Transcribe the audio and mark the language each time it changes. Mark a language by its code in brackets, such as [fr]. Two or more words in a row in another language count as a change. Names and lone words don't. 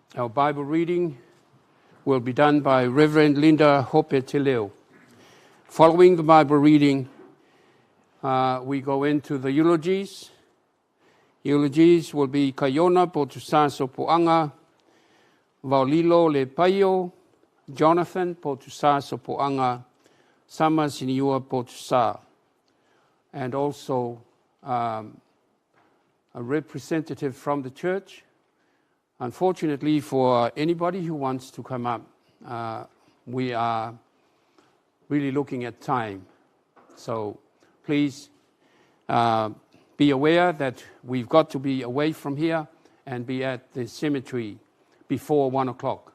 [en] Bible reading will be done by Reverend Linda Hope Teleo. Following the Bible reading, we go into the eulogies. Eulogies will be Kaiona po tusa sopoanga, Vaulilo le paio, Jonathan po tusa sopoanga, Sama siniua po tusa. And also a representative from the church. Unfortunately, for anybody who wants to come up, we are really looking at time. So please be aware that we've got to be away from here and be at the cemetery before 1 o'clock.